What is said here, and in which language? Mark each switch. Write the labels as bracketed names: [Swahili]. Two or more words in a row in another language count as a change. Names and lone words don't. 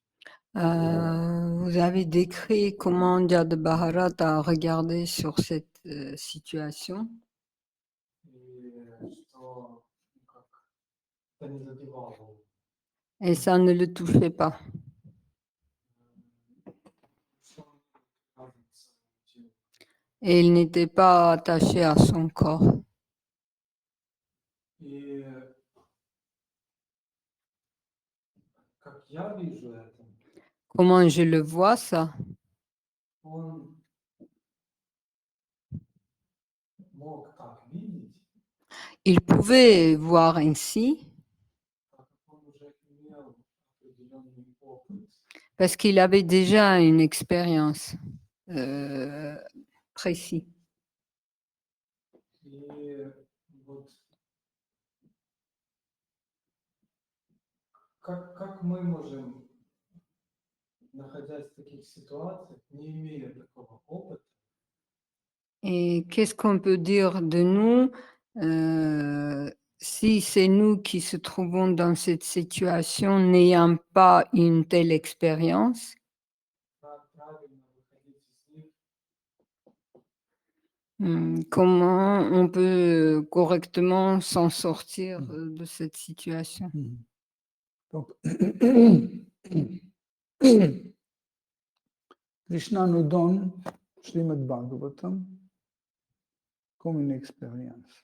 [French] Vous avez décrit comment Jad Bharat a regardé sur cette situation [Russian] И что как, это не задевало его. [French] et ça ne le touchait pas. [Russian] Что он кажется, чем- [French] Et il n'était pas attaché à son corps. [Russian] И как я вижу это, [French] Comment je le vois, ça? [Russian] он мог так видеть, [French] Il pouvait voir ainsi [Russian] так как он уже имел определенный опыт. [French] parce qu'il avait déjà une expérience précise. [Russian] И вот как мы можем, находясь в таких ситуациях, не имея такого опыта, [French] Et qu'est-ce qu'on peut dire de nous si c'est nous qui se trouvons dans cette situation n'ayant pas une telle expérience? [Russian] правильно выходить из них, [French] Comment on peut correctement s'en sortir de cette situation? Donc, Krishna nous donne Srimad Bhagavatam comme une expérience.